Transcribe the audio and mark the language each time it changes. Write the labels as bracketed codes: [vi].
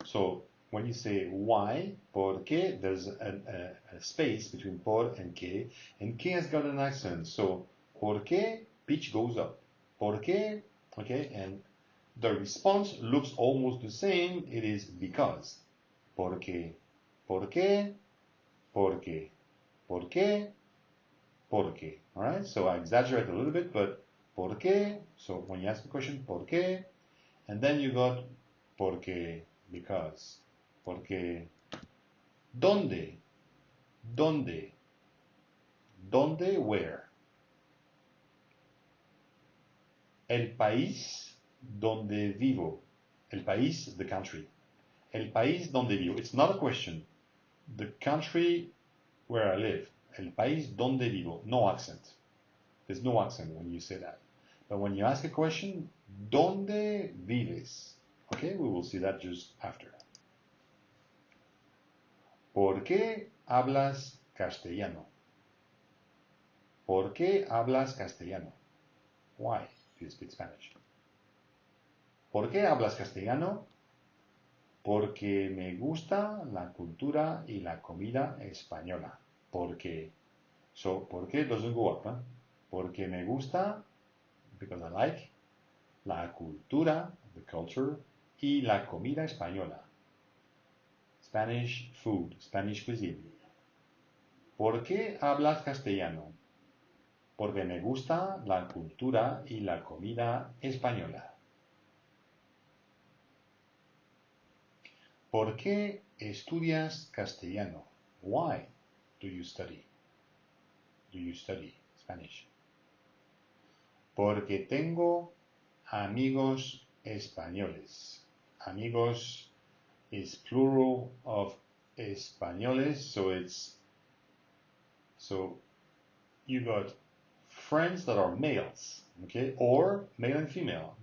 [en] So when you say why, [es] ¿por qué? [en] There's a space between por and que has got an accent. So ¿por qué? Pitch goes up. [es] ¿Por qué? [en] Okay, and the response looks almost the same. It is because. [es] ¿Por qué? ¿Por qué? ¿Por qué? ¿Por qué? ¿Por qué? [en] All right. So I exaggerate a little bit, but [es] ¿por qué? [en] So when you ask the question, ¿por qué? And then you got porque, because, porque, [es] ¿dónde? ¿Dónde? ¿Dónde? [en] Where? [es] El país donde vivo. El país, [en] the country. [es] El país donde vivo. [en] It's not a question. The country where I live. [es] El país donde vivo. [en] No accent. There's no accent when you say that. But when you ask a question, [es] ¿dónde vives? [en] Okay, we will see that just after. [es] ¿Por qué hablas castellano? ¿Por qué hablas castellano? [en] Why do you speak Spanish? [es] ¿Por qué hablas castellano? Porque me gusta la cultura y la comida española. Porque. So, ¿por qué [en] doesn't go up? Huh? [es] Porque me gusta, [en] because I like, [es] la cultura, [en] the culture, [es] y la comida española. [en] Spanish food, Spanish cuisine. [es] ¿Por qué hablas castellano? Porque me gusta la cultura y la comida española. ¿Por qué estudias castellano? [en] Why do you study? Do you study Spanish? [es] Porque tengo amigos españoles. [en] Amigos is plural of españoles, so you got friends that are males, okay, or male and female.